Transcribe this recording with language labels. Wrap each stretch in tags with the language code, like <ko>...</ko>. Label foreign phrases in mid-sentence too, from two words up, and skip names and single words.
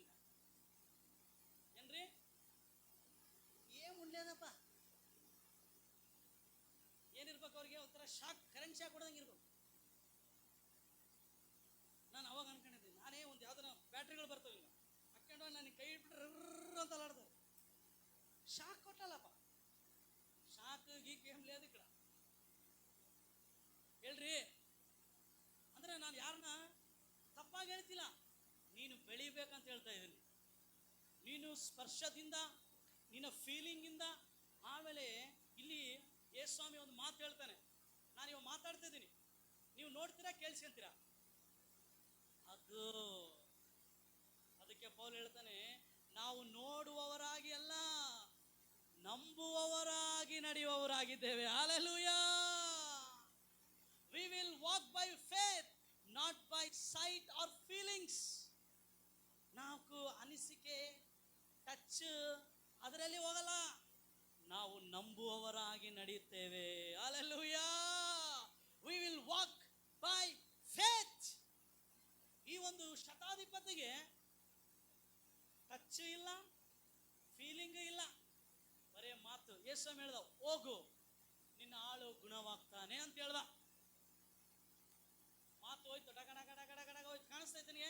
<kn>ಏನ್ರಿ? ಏನ್ ಉಳ್ಲೇದಪ್ಪ, ಏನಿರ್ಬೇಕು ಅವ್ರಿಗೆ? ಒಂಥರ ಶಾಕ್, ಕರೆಂಟ್ ಶಾಕ್ ಕೊಡೋದಂಗೆ ಇರ್ಬೇಕು. ನಾನು ಅವಾಗ ಅನ್ಕೊಂಡಿದ್ದೀನಿ, ನಾನೇ ಒಂದು ಯಾವ್ದಾರ ಬ್ಯಾಟ್ರಿಗಳು ಬರ್ತವೆ ಈಗ ಹಾಕೊಂಡು ನನಗೆ ಕೈ ಇಟ್ಬಿಟ್ರೆ ಅಂತ ಅಲಾಡ್ತಾರೆ. ಶಾಕ್ ಕೊಟ್ಟಲ್ಲಪ್ಪ, ಶಾಕ್ ಗೀಕ್ ಏನ್</kn> <te>లేదు ఇక్కడ.</te> <kn>ಹೇಳ್ರಿ, ಅಂದ್ರೆ ನಾನು ಯಾರನ್ನ ತಪ್ಪಾಗಿ ಹೇಳ್ತಿಲ್ಲ, ನೀನು ಬೆಳಿಬೇಕಂತ ಹೇಳ್ತಾ ಇದ್ದೀನಿ. ನೀನು ಸ್ಪರ್ಶದಿಂದ, ನಿನ್ನ ಫೀಲಿಂಗ್ ಇಂದ. ಆಮೇಲೆ ಇಲ್ಲಿ ಯೇಸು ಸ್ವಾಮಿ ಒಂದು ಮಾತು ಹೇಳ್ತಾನೆ, ನಾನು ಇವಾಗ ಮಾತಾಡ್ತಾ ಇದ್ದೀನಿ, ನೀವು ನೋಡ್ತೀರಾ, ಕೇಳಿಸ್ಕೊಂತೀರಾ? ಅದಕ್ಕೆ ಪೌಲ್ ಹೇಳ್ತಾನೆ, ನಾವು ನೋಡುವವರಾಗಿ ಅಲ್ಲ, ನಂಬುವವರಾಗಿ ನಡೆಯುವವರಾಗಿದ್ದೇವೆ. ಹಲ್ಲೆಲೂಯಾ.</kn> <en>We will walk by faith, not by sight or feelings.</en> <kn>ನಾವು ಅನಿಸಿಕೆ, ಟಚ್ ಅದರಲ್ಲಿ ಹೋಗಲ್ಲ, ನಾವು ನಂಬುವವರಾಗಿ ನಡೆಯುತ್ತೇವೆ. ಹಲ್ಲೆಲೂಯಾ.</kn> <en>We will walk by faith.</en> <kn>ಈ ಒಂದು ಶತಾಧಿಪತಿಗೆ ಟಚ್ ಇಲ್ಲ, ಫೀಲಿಂಗ್ ಇಲ್ಲ, ಬರೇ ಮಾತು. ಯೇಸು ಹೇಳ್ದ, ಹೋಗು, ನಿನ್ನ ಆಳು ಗುಣವಾಗ್ತಾನೆ ಅಂತ ಹೇಳ್ದ. ಮಾತು ಹೋಯ್ತು, ಡಗ ಡಗ ಡಗ ಡಗ ಡಗ ಹೋಯ್ತು. ಕಾಣಿಸ್ತೈತೆ ನಿನಗೆ?</kn>